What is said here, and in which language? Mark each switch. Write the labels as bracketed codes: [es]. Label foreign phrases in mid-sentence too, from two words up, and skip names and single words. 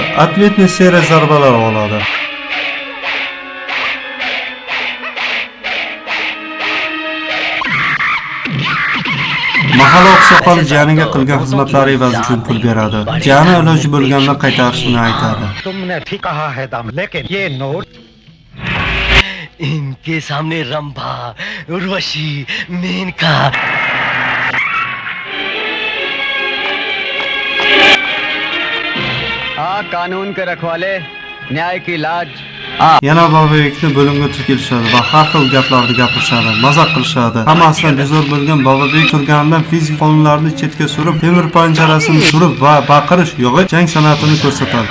[uz] Atletni seriya zarbalar oladi. Mahalla oqsoqoli jiyaniga qilgan xizmatlari evazi uchun pul beradi. Jiyani iloji bo'lganda qaytarishini aytadi. [hi] तुमने ठीक कहा है दाम, लेकिन ये नोट इनके सामने रंभा उर्वशी मेनका हाँ कानून के रखवाले न्याय की लाज [uz] Yana Bababekni bo'limga kelishadi va har xil gaplarni gapirishadi, mazaq qilishadi. Hammasidan bezor bo'lgan Bababek turganidan fizik qonunlarni chetga surib, temir panjarasini surib va baqirish yo'g'i jang san'atini ko'rsatadi.